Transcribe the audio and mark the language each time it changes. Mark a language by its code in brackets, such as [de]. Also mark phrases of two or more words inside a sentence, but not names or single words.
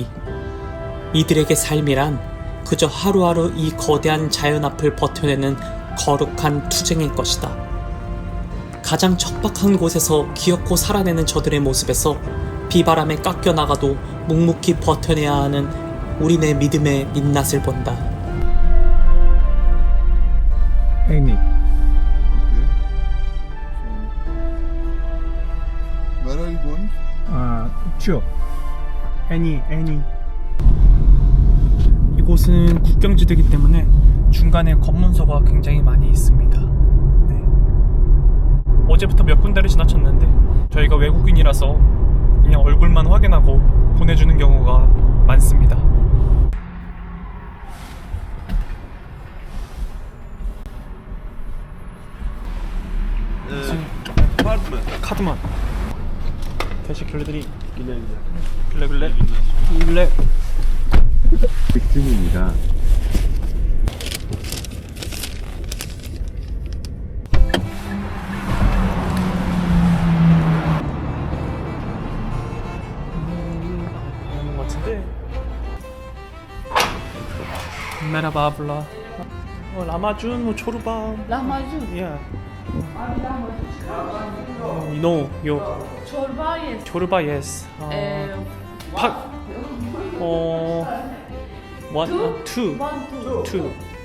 [ko] 이들에게 삶이란 그저 하루하루 이 거대한 자연 앞을 버텨내는 거룩한 투쟁일 것이다. 가장 척박한 곳에서 기어코 살아내는 저들의 모습에서 비바람에 깎여나가도 묵묵히 버텨내야 하는 우리네 믿음의 민낯을 본다. 애니. [en] Where are you going? [ko] 쭈. 애니. 이곳은 국경지대이기 때문에 중간에 검문소가 굉장히 많이 있습니다. 네. 어제부터 몇 군데를 지나쳤는데 저희가 외국인이라서 그냥 얼굴만 확인하고 보내주는 경우가 많습니다. 카드만. [tr] teşekkürler. güle. [ko] 백준입니다. 하는 것 같은데. [tr] Merhaba abla. [ko] 라마준, 뭐 초르밤. [tr] Lahmacun. [en] Yeah. [tr] Abi lahmacun. [en] No, yo. [tr] Çorba yes. [en] 초르바 yes. 팍. One, two. One, two. Two.